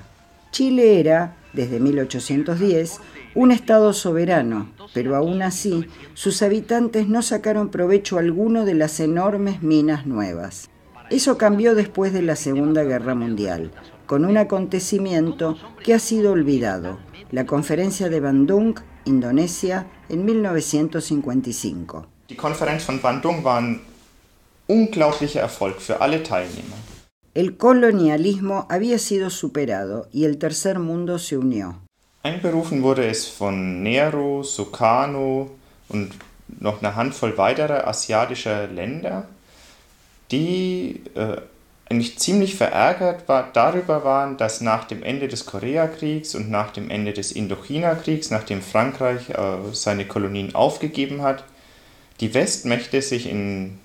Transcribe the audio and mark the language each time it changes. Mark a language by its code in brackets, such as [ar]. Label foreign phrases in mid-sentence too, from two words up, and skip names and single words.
[es] Chile era, desde 1810, un estado soberano, pero aún así, sus habitantes no sacaron provecho alguno de las enormes minas nuevas. Eso cambió después de la Segunda Guerra Mundial, con un acontecimiento que ha sido olvidado, la Conferencia de Bandung, Indonesia, en 1955. [de] Die Konferenz von Bandung war ein unglaublicher Erfolg für alle Teilnehmer. [es] El colonialismo había sido superado y el tercer mundo se unió. [de] Einberufen wurde es von Nehru, Sukarno und noch eine Handvoll weiterer asiatischer Länder, die eigentlich ziemlich verärgert darüber waren, dass nach dem Ende des Koreakriegs und nach dem Ende des Indochina-Kriegs, nachdem Frankreich seine Kolonien aufgegeben hat, die Westmächte sich in